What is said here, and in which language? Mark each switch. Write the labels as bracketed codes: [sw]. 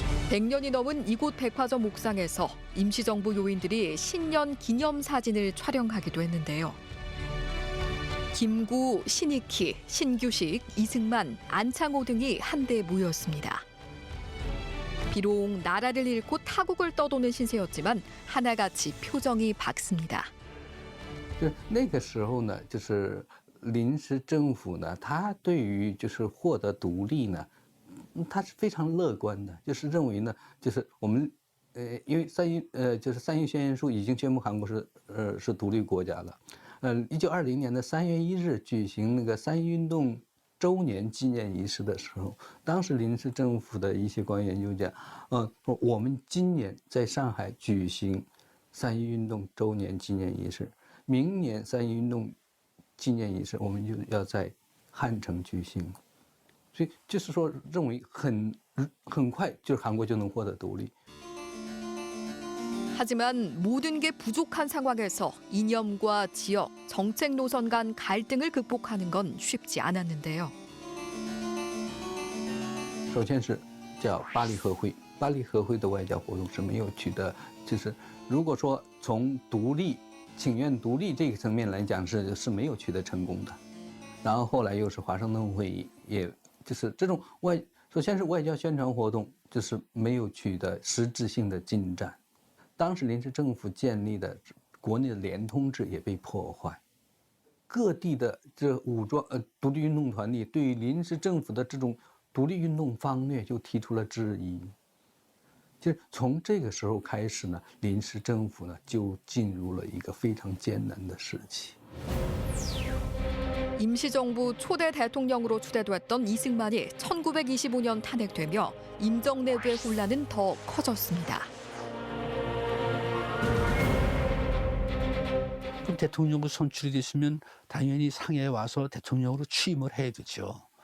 [ko] 100년이 넘은 이곳 백화점 옥상에서 임시정부 요인들이 신년 기념사진을 촬영하기도 했는데요. 김구, 신익희, 신규식, 이승만, 안창호 등이 한데 모였습니다. 비록 나라를 잃고 타국을 떠도는 신세였지만 하나같이 표정이 밝습니다. [zh] 那个时候呢，就是临时政府呢，他对于就是获得独立呢，他是非常乐观的，就是认为呢，就是我们因为就是三一宣言书已经宣布韩国是独立国家了。 1920年的3月1日举行那个三一运动周年纪念仪式的时候，当时临时政府的一些官员就讲，说我们今年在上海举行三一运动周年纪念仪式，明年三一运动纪念仪式我们就要在汉城举行，所以就是说认为很快就是韩国就能获得独立。 [ko] 하지만 모든 게 부족한 상황에서 이념과 지역, 정책 노선 간 갈등을 극복하는 건 쉽지 않았는데요. [zh] 首先是叫巴黎和会，巴黎和会的外交活动是没有取得，就是如果说从独立、请愿独立这个层面来讲是没有取得成功的。然后后来又是华盛顿会议，也就是这种首先是外交宣传活动，就是没有取得实质性的进展。当时临时政府建立的国内的联通制也被破坏，各地的这武装独立运动团体对于临时政府的这种独立运动方略就提出了质疑。就是从这个时候开始呢，临时政府呢就进入了一个非常艰难的时期。 [ko] 임시정부 초대 대통령으로 추대됐던 이승만이 1925년 탄핵되며 임정내부의 혼란은 더 커졌습니다. 그럼 대통령으로 선출이 됐으면 당연히 상해에 와서 대통령으로 취임을 해야 되죠.